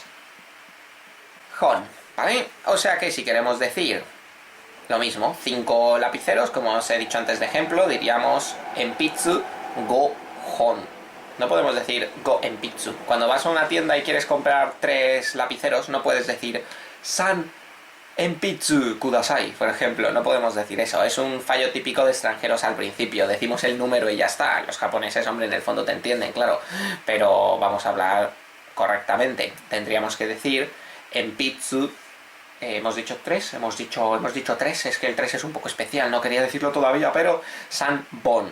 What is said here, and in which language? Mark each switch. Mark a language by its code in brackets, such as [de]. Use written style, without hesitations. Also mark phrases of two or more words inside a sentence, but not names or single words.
[es] Hon, ¿vale? O sea que si queremos decir lo mismo, 5 lapiceros, como os he dicho antes de ejemplo, diríamos [ja] 鉛筆五本. [es] No podemos decir [ja] 五鉛筆. [es] Cuando vas a una tienda y quieres comprar 3 lapiceros, no puedes decir [ja] 三鉛筆ください, [es] por ejemplo. No podemos decir eso. Es un fallo típico de extranjeros al principio. Decimos el número y ya está. Los japoneses, hombre, en el fondo te entienden, claro. Pero vamos a hablar correctamente. Tendríamos que decir enpitsu. Hemos dicho 3, hemos dicho 3, es que el 3 es un poco especial, no quería decirlo todavía, pero sanbon.